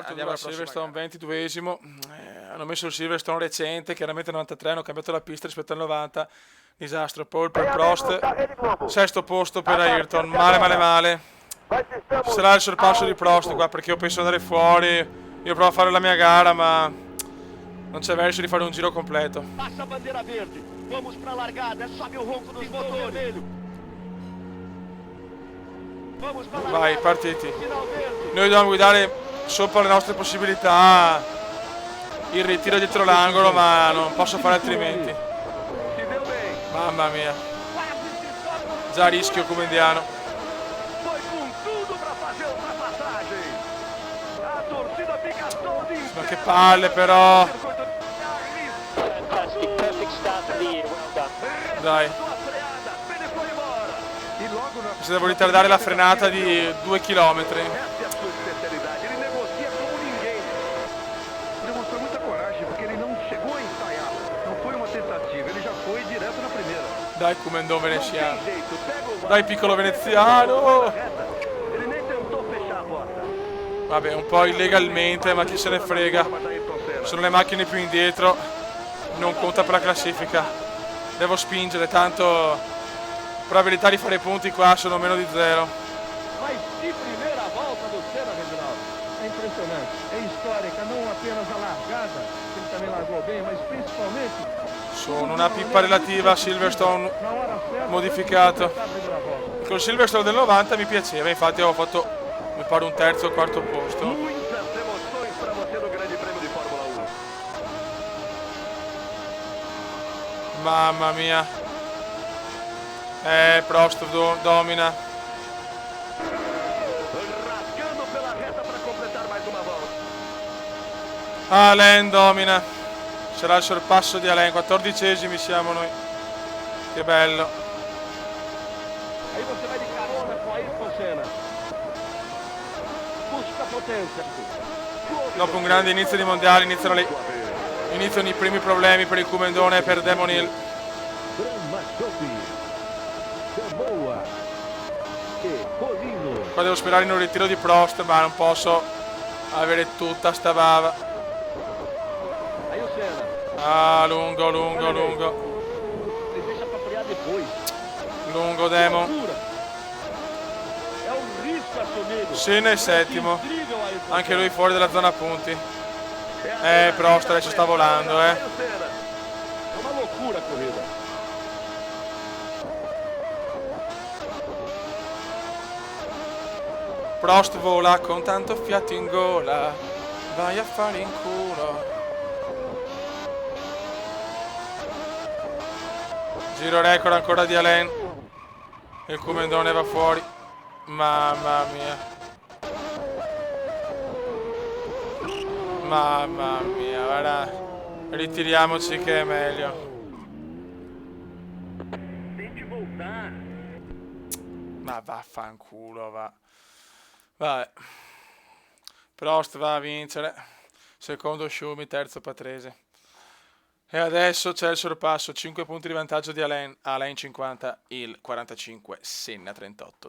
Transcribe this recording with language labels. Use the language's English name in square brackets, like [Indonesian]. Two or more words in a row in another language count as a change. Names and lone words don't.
[Italian] Andiamo al Silverstone 22esimo. Hanno messo il Silverstone recente, chiaramente 93, hanno cambiato la pista rispetto al 90. Disastro. Pole per Prost. Sesto posto per Ayrton. Male, male, male. Ci sarà il sorpasso di Prost qua perché io penso di andare fuori. Io provo a fare la mia gara, ma non c'è verso di fare un giro completo. [Portuguese] Passa a bandeira verde. Vamos pra largada. Sobe o ronco dos motores. Vamos pra largada. Vai, [Italian] partiti. [Portuguese] Final verde. [Italian] Noi dobbiamo guidare sopra le nostre possibilità. Il ritiro dietro l'angolo, ma non posso fare altrimenti. [Portuguese] Si deu bem. [Italian] Mamma mia. [Portuguese] Quase se sobra. [Italian] Già rischio come indiano. [Portuguese] Foi com tudo pra fazer a ultrapassagem. A torcida fica toda em [Italian] Ma che palle però. [English] Fantastic, perfect start to the year. Well done. [Italian] Dai. [Portuguese] Sua freada. Ele foi embora. E logo na [Italian] Se devo ritardare la frenata di 2 km. [Portuguese] Essa é a sua especialidade. Ele negocia como ninguém. Demonstrou muita coragem porque ele não chegou a ensaiar. Não foi uma tentativa. Ele já foi direto na primeira. [Italian] Dai Comendon veneziano. [Portuguese] Tem jeito. Pega o [Italian] Dai piccolo veneziano. [Portuguese] reta. Ele nem tentou fechar a porta. [Italian] Vabbè, un po' illegalmente, ma chi se ne frega. [Portuguese] Mas Ayrton Senna. [Italian] Sono le macchine più indietro. Non conta per la classifica. Devo spingere, tanto probabilità di fare punti qua sono meno di 0. [Portuguese] Mas que primeira volta do Senna, Reginaldo. É impressionante. É histórica, não apenas a largada, que ele também largou bem, mas principalmente [Italian] Sono una pippa relativa a Silverstone [Portuguese] na hora certa. [Italian] modificato. [Portuguese] Foi a primeira volta. [Italian] Col Silverstone del 90 mi piaceva, infatti ho fatto, mi pare, un terzo o quarto posto. [Portuguese] Muitas emoções para você no Grande Prêmio di Fórmula 1. [Italian] Mamma mia. Prost domina. [Portuguese] Rasgando pela reta para completar mais uma volta. [Italian] Alain domina. Sarà il sorpasso di Alain, 14esimi siamo noi. Che bello. [Portuguese] Aí você vai de carona com Ayrton Senna. Busca potência. [Italian] Dopo un grande inizio di mondiale iniziano i primi problemi per il Comendone e per Damon Hill. [Portuguese] Boa. E Polino. [Italian] Qua devo sperare in un ritiro di Prost, ma non posso avere tutta sta bava. [Portuguese] Aí o Senna. [Italian] Ah, lungo, lungo, lungo. [Portuguese] Ele deixa para frear depois. [Italian] Lungo Damon. [Portuguese] Loucura. É um risco assumido. [Italian] Senna è settimo. [Portuguese] Incrível Ayrton [Italian] Anche [Portuguese] Senna. [Italian] lui fuori dalla zona punti. Prost adesso sta volando, [Portuguese] Aí o Senna. É uma loucura a corrida. [Italian] Prost vola con tanto fiato in gola. Vai a fare in culo. Giro record ancora di Alain. Il Comendone va fuori. Mamma mia. Mamma mia, guarda. Ritiriamoci che è meglio. [Portuguese] Tente voltar. [Italian] Ma vaffanculo, va. Vabbè. Prost va a vincere. Secondo Schumi, terzo Patrese. E adesso c'è il sorpasso, 5 punti di vantaggio di Alain. Alain 50, il 45, Senna 38.